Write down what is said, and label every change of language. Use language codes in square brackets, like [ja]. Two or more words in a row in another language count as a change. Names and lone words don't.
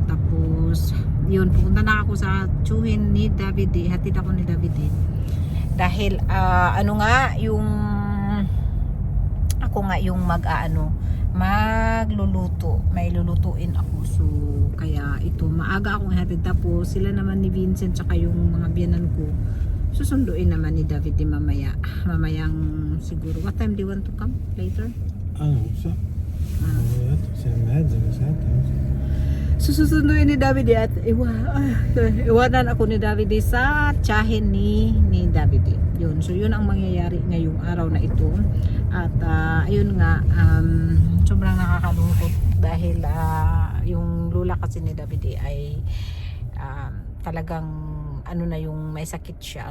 [tl] Tapos yun, pupunta na ako sa tsuhin ni Davide, hatid ako ni Davide dahil ako nga yung magluluto, may lulutuin ako. So kaya ito, maaga akong hatid. Tapos sila naman ni Vincent tsaka yung mga biyanan ko susunduin naman ni Davide mamayang siguro. [en] What time do you want to come? Later? [it] Non so. Sei in mezzo, mi sa. [tl] Susunduin ni Davide at iwanan ako ni Davide sa tsahin ni Davide. Yun. So yun ang mangyayari ngayong araw na ito. At ayun nga, sobrang nakakalungkot dahil yung lula kasi ni Davide ay talagang yung may sakit siya.